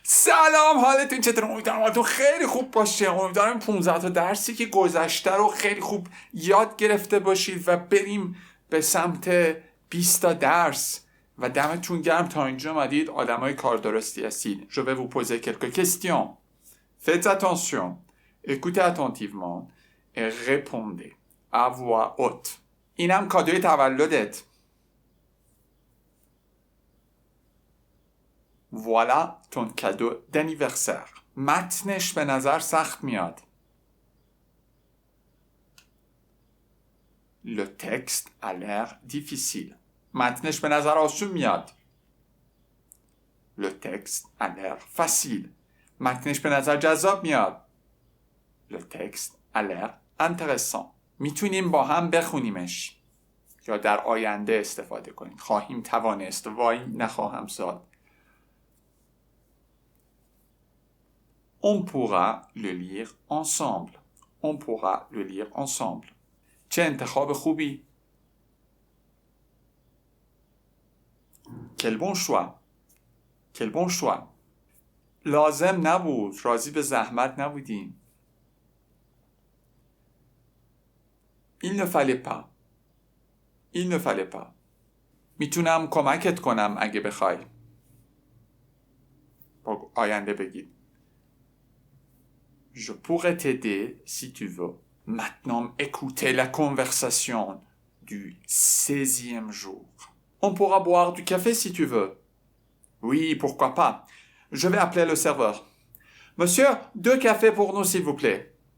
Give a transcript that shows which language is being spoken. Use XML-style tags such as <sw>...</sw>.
<fa>سلام، حالتون چطور؟ امیدوارم حالتون خیلی خوب باشه. امیدوارم 15 تا درسی که گذشته رو خیلی خوب یاد گرفته باشید و بریم به سمت 20 تا درس. و دمتون گرم تا اینجا اومدید، آدمای کار درستی هستید.</fa> <fr>Je vais vous poser quelques questions. Faites attention. Écoutez attentivement et répondez à voix haute.</fr> <fa>اینم کادوی تولدت.</fa> <fr>Voilà ton cadeau d'anniversaire.</fr> <fa>متنش به نظر سخت میاد.</fa> <fr>Le texte a l'air difficile.</fr> <fa>متنش به نظر آسون میاد.</fa> <fr>Le texte a l'air facile.</fr> <fa>متنش به نظر جذاب میاد.</fa> <fr>Le texte a l'air intéressant.</fr> <fa>میتونیم با هم بخونیمش یا در آینده استفاده کنیم. خواهیم توانست. وای نخواهم زاد.</fa> <fr>On pourra le lire ensemble. On pourra le lire ensemble.</fr> <fa>چه انتخاب خوبی.</fa> <fr>Quel bon choix. Quel bon choix.</fr> <fa>لازم نبود. راضی به زحمت نبودیم.</fa> <fr>Il ne fallait pas. Il ne fallait pas.</fr> <fa>میتونم کمکت کنم اگه بخوای. با آینده بگید.</fa> <fr>Je pourrais t'aider si tu veux. Maintenant, écoutez la conversation du 16e jour. On pourra boire du café si tu veux. Oui, pourquoi pas. Je vais appeler le serveur. Monsieur, 2 cafés pour nous, s'il vous plaît.</fr>